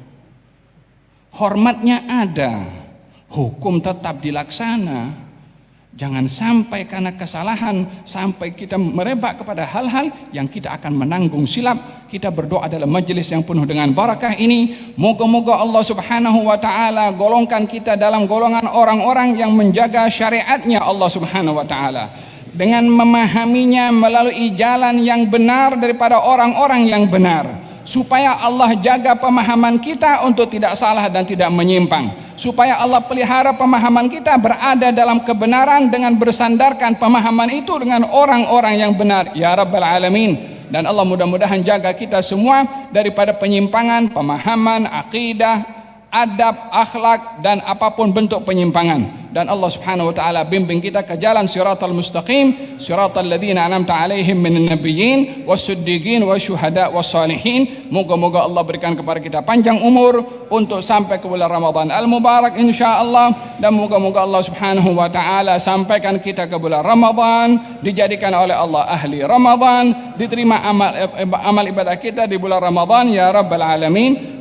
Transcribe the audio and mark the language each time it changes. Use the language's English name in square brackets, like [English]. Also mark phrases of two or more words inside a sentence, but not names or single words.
[Malay] Hormatnya ada, hukum tetap dilaksana. Jangan sampai karena kesalahan sampai kita merebak kepada hal-hal yang kita akan menanggung silap. Kita berdoa dalam majlis yang penuh dengan barakah ini, moga-moga Allah [Arabic] سبحانه وتعالى [Malay] golongkan kita dalam golongan orang-orang yang menjaga syariatnya Allah Subhanahu wa taala, dengan memahaminya melalui jalan yang benar daripada orang-orang yang benar, supaya Allah jaga pemahaman kita untuk tidak salah dan tidak menyimpang, supaya Allah pelihara pemahaman kita berada dalam kebenaran dengan bersandarkan pemahaman itu dengan orang-orang yang benar, [Arabic] يا رب العالمين. [Malay] Dan Allah mudah-mudahan jaga kita semua daripada penyimpangan pemahaman, akidah, adab, akhlak dan apapun bentuk penyimpangan. Dan Allah [Arabic] سبحانه وتعالى [Malay] bimbing kita ke jalan [Arabic] الصراط المستقيم صراط الذين أنعمت عليهم من النبيين والصديقين والشهداء والصالحين. [Malay] Moga-moga Allah berikan kepada kita panjang umur untuk sampai ke bulan [Arabic] رمضان المبارك [Malay] insyaallah, dan moga-moga Allah [Arabic] سبحانه وتعالى [Malay] sampaikan kita ke bulan Ramadan, dijadikan oleh Allah ahli Ramadan, diterima amal ibadah kita di bulan Ramadan [Arabic] يا رب العالمين.